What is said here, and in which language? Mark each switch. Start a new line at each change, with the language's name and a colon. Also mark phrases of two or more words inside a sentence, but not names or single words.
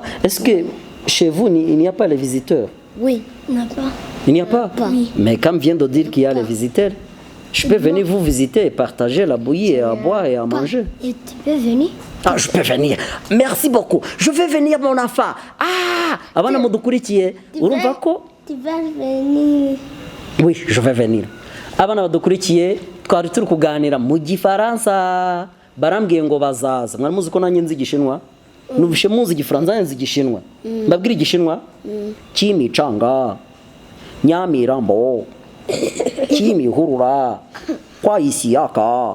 French: Est-ce que chez vous, il n'y a pas les visiteurs? Oui. Il n'y a pas. Il n'y a pas? Oui. Mais comme vient de dire qu'il y a les visiteurs, je peux venir vous visiter et partager la bouillie et à boire et à manger. Et tu peux venir? Ah, je peux venir. Merci beaucoup. Je vais venir, mon enfant.
Kinyarwanda: Ah, abana mudukurikiye. Urumva ko?
French: Tu vas venir. Oui, je vais venir.
Kinyarwanda: Abana badukurikiye twari turi kuganira mu gifaransa. Barambwiye ngo bazaza. Mwari muzi ko nanjye nzi igishinwa? Nubishe muzi igifaransa nzi igishinwa. Mbabwira igishinwa? Chimichanga. Nyamirambo. Kimihurura. Kwa Isiyaka.